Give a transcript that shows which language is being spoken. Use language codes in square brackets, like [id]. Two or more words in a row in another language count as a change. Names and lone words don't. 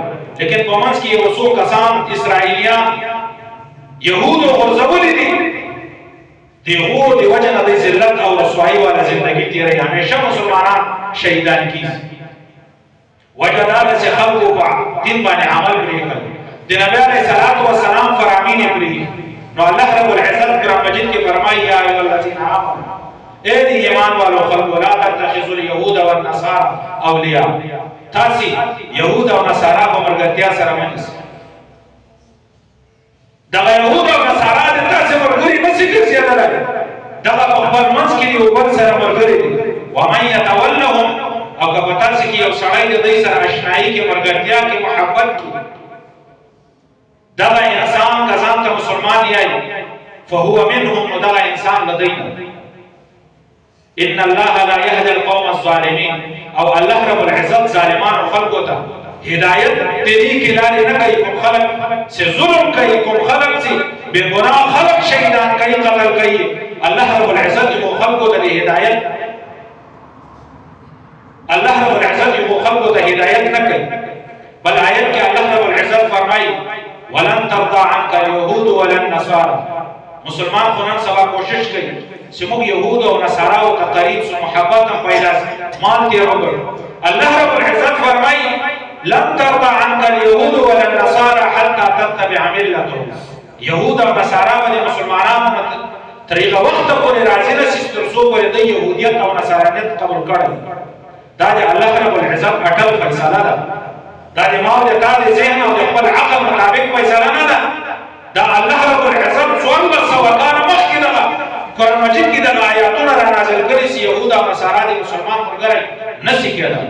[ps] لیکن په منځ کې یو څو کسان اسرائیلیان یهودو غورځولي دي دغو د وجه نه د ذلت او رسوایي والا زندگی تیروي. همیشه مسلمانان شهیدان کیږي. وجه دا ده چې خلکو په دین باندې عمل پرېږدي، د نبي [ar] علیه الصلاة والسلام [ps] فرامین یې پرېږدي. نو الله رب العزت قرآن مجید کې فرمایي [ar] یا ایها الذین آمنوا [ps] اے دی ایمان والو خلکو [ar] لا تتخذوا اليهود والنصارى اولیاء. [ps] تاسې یهود او نصارا په ملګرتیا سره مه نیسئ. دغه یهود او نصارا د تاسې ملګري نشي ګرځېدلی، دغه په خپل منځ کې یو بل سره ملګري دي. [ar] ومن یتولهم [ps] او که په تاسې کې یو سړی د دوی سره اشنایي کې ملګرتیا کې محبت کې دغه انسان که ځان ته مسلمان یایي [ar] فهو منهم [ps] نو دغه انسان له دوی نه. [ar] ان الله لا يهدي القوم الظالمين [ps] او الله رب العزت ظالمان خلقو ته هدایت دې کې لارې نه کوي. کوم خلق چې ظلم کوي، کوم خلق چې بے ګناه خلق شهیدان کوي، قتل کوي، الله رب العزت یو خلقو ته هدایت الله رب العزت یو خلقو ته هدایت نه کوي. بل آیت کې الله رب العزت فرمایي [ar] ولن ترضى عنك اليهود ولا النصارى. [ps] مسلمان خو نن سبا کوشش کوي چې موږ يهود او نصارا او تقریب سو محبت هم پیدا مال تیر وګړو. الله رب العزت فرمایي [ar] لن ترضى عنك اليهود ولا النصارى حتى تتبع ملتهم. [ps] يهود او نصارا باندې مسلمانانو طریقه وخت پورې راځي نه چې تر څو پورې د يهودیت او نصرانیت قبول کړي. دا د الله رب العزت اټل فیصله ده. دا د ما او د تا د ذهن او د خپل عقل مطابق فیصله نه ده. دا الله رب العزت 1400 کاله مخکې دغه قرآن مجید کې دغه آیاتونه را نازل کړي چې یهود او نصارا د مسلمان ملګری نشي کېدلی.